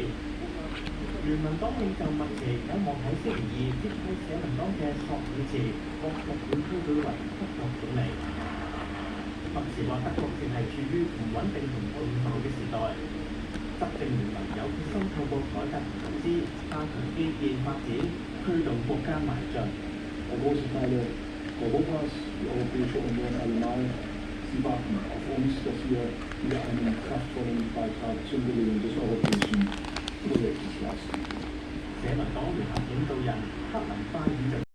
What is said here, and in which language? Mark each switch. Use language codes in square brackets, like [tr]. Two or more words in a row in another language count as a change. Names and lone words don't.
[yue] 聯盟黨領袖默示有望喺星期二接替社民黨嘅索爾茨獲國會推舉為德國總理。默示話德國正係處於唔穩定同動盪嘅時代，執政聯盟有決心透過改革同投資，加強基建發展，驅動國家邁進。 [de] Ein großer Teil Europas, die Europäische Union allgemein, sie warten auf uns, dass wir wieder einen kraftvollen Beitrag zum Gelingen des europäischen Projektes leisten. [yue] 社民黨聯合領導人克林拜爾就